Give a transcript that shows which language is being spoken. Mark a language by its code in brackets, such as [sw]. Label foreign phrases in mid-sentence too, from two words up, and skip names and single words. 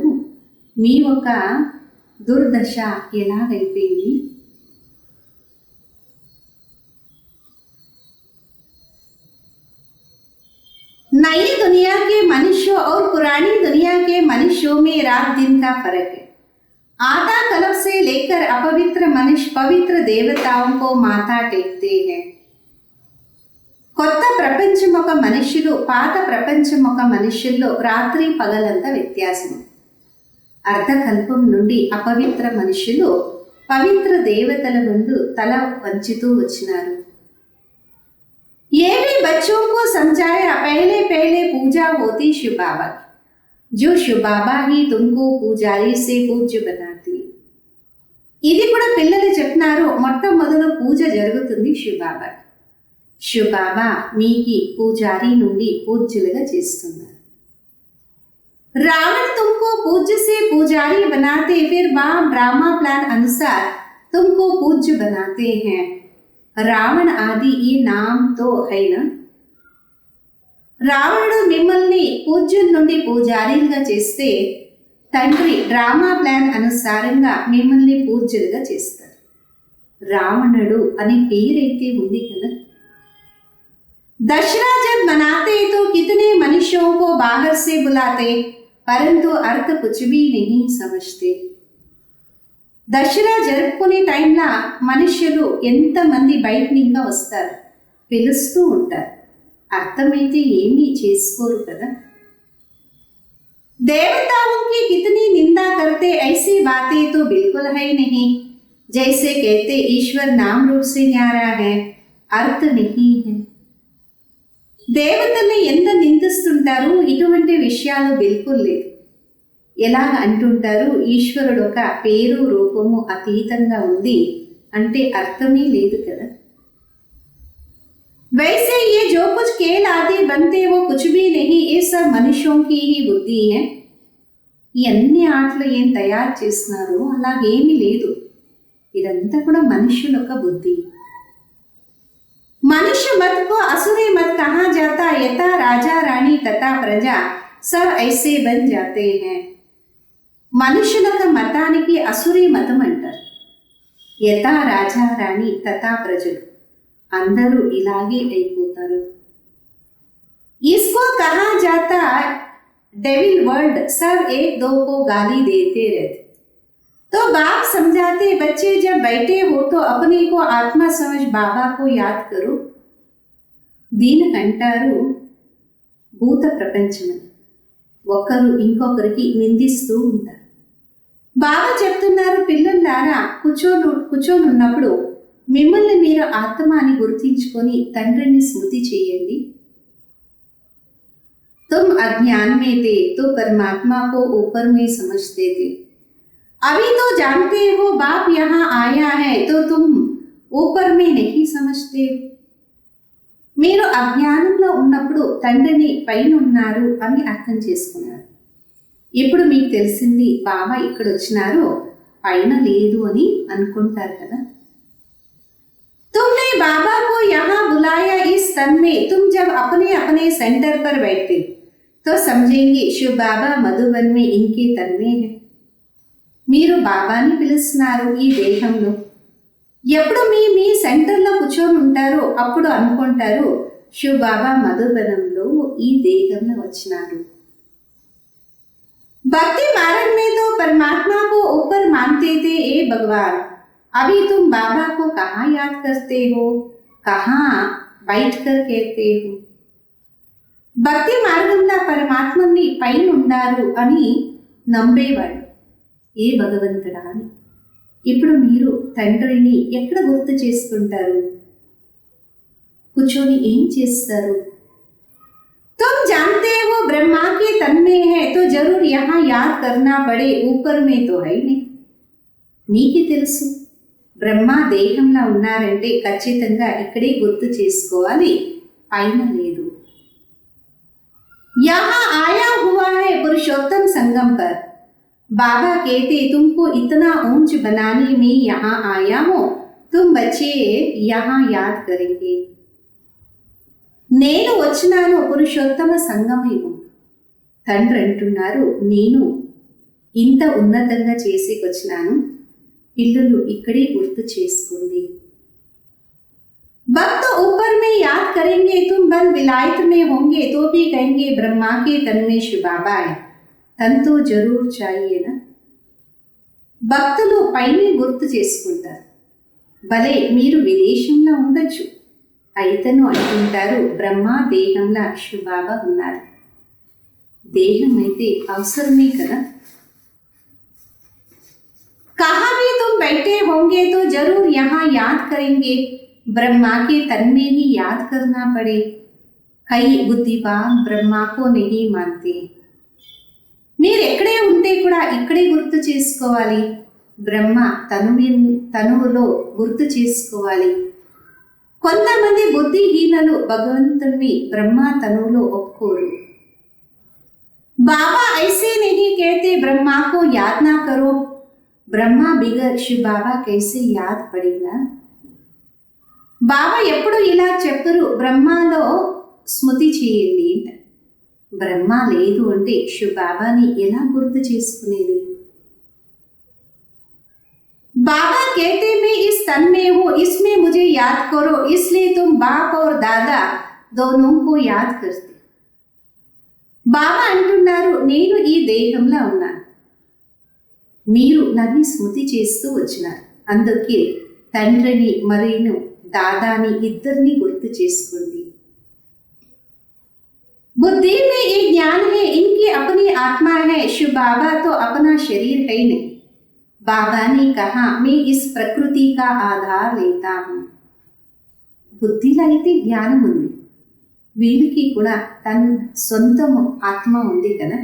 [te] మీ ఒక దుర్దశ ఎలాగైపోయింది? [hi] नई दुनिया के मनुष्यों और पुरानी दुनिया के मनुष्यों में रात दिन का फर्क है. आधा कल्प से लेकर अपवित्र मनुष्य पवित्र देवताओं को माथा टेकते हैं. [te] కొత్త ప్రపంచం ఒక మనుష్యులు, పాత ప్రపంచం ఒక మనుష్యుల్లో రాత్రి పగలంత వ్యత్యాసం. అర్ధకల్పం నుండి అపవిత్ర మనుష్యులు పవిత్ర దేవతల ముందు తల వంచుతూ వచ్చినారు. [hi] ये भी बच्चों को समझाया, पहले पहले पूजा होती शिव बाबा की, जो शिव बाबा ही तुमको పూజారి से పూజ్య बनाती। [te] ఇది కూడా పిల్లలు చెప్తున్నారు, మొట్టమొదలు పూజ జరుగుతుంది శివ్ బాబా, శివ్ బాబా మీకు పూజారి నుండి పూజ్యులుగా చేస్తున్నారు। [hi] रावण तुमको पूज्य से पुजारी बनाते, फिर बाप [en] drama plan [hi] अनुसार तुमको पूज्य बनाते हैं। रावण आदि ये नाम तो है ना। [te] రావణుడు మిమ్మల్ని పూజ్యుల నుండి పూజారీలుగా చేస్తే తండ్రి [en] drama plan [te] అనుసారంగా మిమ్మల్ని పూజ్యులుగా చేస్తారు। రావణుడు అనే పేరైతే ఉంది కదా। [hi] दशहरा जब मनाते तो कितने मनुष्यों को बाहर से बुलाते, परंतु अर्थ कुछ भी नहीं समझते। [te] దసరా జరుపుకునే టైంలో మనుషులు ఎంతమంది బయట ఇంకా వస్తారు, పిలుస్తూ ఉంటారు, అర్థమైతే ఏమీ చేసుకోరు కదా। [hi] देवताओं की कितनी निंदा करते, ऐसी बातें तो बिल्कुल है नहीं। जैसे कहते ईश्वर नाम रूप से न्यारा है, अर्थ नहीं है। [te] దేవతల్ని ఎంత నిందిస్తుంటారు, ఇటువంటి విషయాలు బిల్కుల్ లేదు। ఎలాగ అంటుంటారు, ఈశ్వరుడు ఒక పేరు రూపము అతీతంగా ఉంది అంటే అర్థమే లేదు కదా। [hi] वैसे ये जो कुछ खेल आदि बनते वो कुछ भी नहीं, ये सब మనుషుల की ही बुद्धि है। [te] ఈ అన్ని ఆటలు ఏం తయారు చేస్తున్నారు అలాగేమీ లేదు, ఇదంతా కూడా మనుషుల యొక్క బుద్ధి। [hi] मनुष्य मत को असुरी मत कहा जाता, यथा राजा रानी तथा प्रजा सब ऐसे बन जाते हैं। [te] మనుషుల మతానికి అసురీ మతం అంటారు। [hi] यथा राजा रानी तथा [te] ప్రజలు అందరూ ఇలాగే అయిపోతారు। [hi] इसको कहा जाता [en] devil world, [hi] सब एक दो को गाली देते रहते। तो बाप समझाते, बच्चे जब बैठे हो तो अपने को आत्मा समझ बाबा को याद करो। [te] దీనికంటారు భూత ప్రపంచం, ఒకరు ఇంకొకరికి నిందిస్తూ ఉంటారు। బాబా చెప్తున్నారు, పిల్లలారా కూర్చొని ఉన్నప్పుడు మిమ్మల్ని మీరు ఆత్మ అని గుర్తించుకొని తండ్రిని స్మృతి చేయండి। [hi] तुम अज्ञान में थे तो परमात्मा को ऊपर में समझते थे, अभी तो जानते हो बाप यहाँ आया है तो तुम ऊपर में नहीं समझते। [te] మీరు అజ్ఞానంలో ఉన్నప్పుడు తండ్రిని పైన ఉన్నారు అని అర్థం చేసుకున్నారు, ఇప్పుడు మీకు తెలిసింది బాబా ఇక్కడ వచ్చినారు, పైన లేదు అని అనుకుంటారు కదా। [hi] तुमने बाबा को यहाँ बुलाया इस तन में, तुम जब अपने अपने सेंटर पर बैठते तो समझेंगे शिव बाबा मधुबन में इनके तन में है। [te] మీరు బాబాని పిలుస్తున్నారు ఈ దేహంలో, ఎప్పుడు మీ సెంటర్లో కూర్చొని ఉంటారో అప్పుడు అనుకుంటారు శివ్ బాబా మధుబనంలో ఈ దేహంలో వచ్చినారు। [hi] भक्ति मार्ग में तो परमात्मा को ऊपर मानते थे, ए भगवान अभी तुम बाबा को कहाँ याद करते हो, कहाँ बैठ कर कहते हो। [te] భక్తి మార్గంలో పరమాత్మని పైన ఉండారు అని నమ్మేవాడు, ఏ భగవంతుడా అని। ఇప్పుడు మీరు తండ్రిని ఎక్కడ గుర్తు చేసుకుంటారు, కూర్చొని ఏం చేస్తారు। [hi] तुम जानते हो ब्रह्मा के तन में है तो जरूर यहाँ याद करना पड़े, ऊपर में तो है नहीं। [te] మీకే తెలుసు బ్రహ్మ దేహంలో ఉన్నారంటే ఖచ్చితంగా ఇక్కడే గుర్తు చేసుకోవాలి, పైన లేదు। [hi] यहाँ आया हुआ है पुरुषोत्तम संगम पर, बाबा कहते तुमको इतना ऊंच बनाने में यहाँ आया हूं, तुम बच्चे यहाँ याद करेंगे। [te] నేను వచ్చినాను పురుషోత్తమ సంగమయుగం, తండ్రి అంటున్నారు నేను ఇంత ఉన్నతంగా చేసికొచ్చినాను, పిల్లలు ఇక్కడే గుర్తు చేసుకోండి। [hi] भक्त ऊपर में याद करेंगे, तुम बन विलायत में होंगे तो भी कहेंगे ब्रह्मा के तन में शिव बाबा है, तन तो जरूर चाहिए ना। [te] భక్తులు పైనే గుర్తు చేసుకుంటారు, భలే మీరు విదేశంలో ఉండొచ్చు, అయితను అంటుంటారు బ్రహ్మ దేహంలో శివ్ బాబా ఉన్నారు, దేహం అయితే అవసరమే కదా। [hi] कहाँ भी तुम बैठे होंगे तो जरूर यहाँ याद करेंगे ब्रह्मा के तन में ही याद करना पड़े। कई बुद्धिवान ब्रह्मा को नहीं मानते। [te] మీరు ఎక్కడే ఉంటే కూడా ఇక్కడే గుర్తు చేసుకోవాలి. బ్రహ్మ తనువులో గుర్తు చేసుకోవాలి. కొంతమంది బుద్ధిహీనలు భగవంతుణ్ణి బ్రహ్మ తనువులో ఒప్పుకోరు. [hi] बाबा ऐसे नहीं कहते ब्रह्मा को याद ना करो. ब्रह्मा बिगर शिव बाबा कैसे याद पड़ेगा. [te] బాబా ఎప్పుడు ఇలా చెప్పరు, బ్రహ్మలో స్మృతి చేయండి. బ్రహ్మ లేదు అంటే శివ బాబాని ఎలా గుర్తు చేసుకునేది. [hi] बाबा कहते मैं इस तन में हूं, इसमें मुझे याद करो, इसलिए तुम बाप और दादा दोनों को याद करते. [te] బాబా అంటున్నారు, నేను ఈ దేహంలో ఉన్నాను, మీరు నన్ను స్మృతి చేస్తూ వచ్చినారు, అందుకే తండ్రిని మరియు దాదాని ఇద్దరిని గుర్తు చేసుకోండి. [hi] बुद्धि में ये ज्ञान है, इनकी अपनी आत्मा है. शिव बाबा तो अपना शरीर है नहीं. बाबा ने कहा मैं इस प्रकृति का आधार लेता हूं. [te] బుద్ధిలో అయితే జ్ఞానం ఉంది, వీళ్ళకి కూడా తన సొంత ఆత్మ ఉంది కదా.